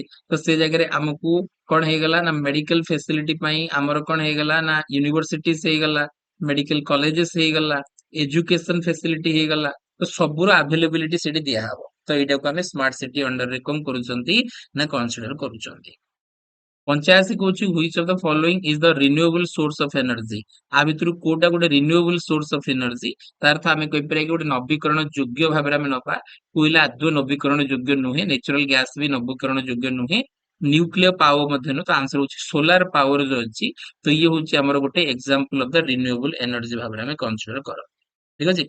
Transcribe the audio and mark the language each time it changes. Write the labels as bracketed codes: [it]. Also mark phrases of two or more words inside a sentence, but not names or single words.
[or] ତ ସେ ଜାଗାରେ ଆମକୁ କଣ ହେଇଗଲା ନା [en] medical facility [or] ପାଇଁ ଆମର କଣ ହେଇଗଲା ନା ୟୁନିଭର୍ସିଟିଜ ହେଇଗଲା, [en] medical colleges [or] ହେଇଗଲା, [en] education facility [or] ହେଇଗଲା। ତ ସବୁର ଆଭେଲେବିଲିଟି ସେଠି ଦିଆହବ। ତ ଏଇଟାକୁ ଆମେ [en] smart city [or] ଅଣ୍ଡରରେ କଣ କରୁଛନ୍ତି ନା କନସିଡର କରୁଛନ୍ତି। [en] 85 କହୁଛି which of the following is the renewable source of energy? [or] ଆ ଭିତରୁ କୋଉଟା ଗୋଟେ [en] renewable source of energy? [or] ତାର ଅର୍ଥ ଆମେ କହିପାରିବା କି ଗୋଟେ ନବୀକରଣ ଯୋଗ୍ୟ ଭାବରେ ଆମେ ନବା। କୋଇଲା ଆଦୌ ନବୀକରଣ ଯୋଗ୍ୟ ନୁହେଁ, [en] natural gas [or] ବି ନବୀକରଣ ଯୋଗ୍ୟ ନୁହେଁ, [en] nuclear power [or] ମଧ୍ୟ ନୁହେଁ। ତ ଆନ୍ସର ହଉଛି [en] solar power [or] ଯୋଉ ଅଛି। ତ ଇଏ ହଉଛି ଆମର ଗୋଟେ [en] example of the renewable energy [or] ଭାବରେ ଆମେ କନସିଡର କର। ଠିକ ଅଛି।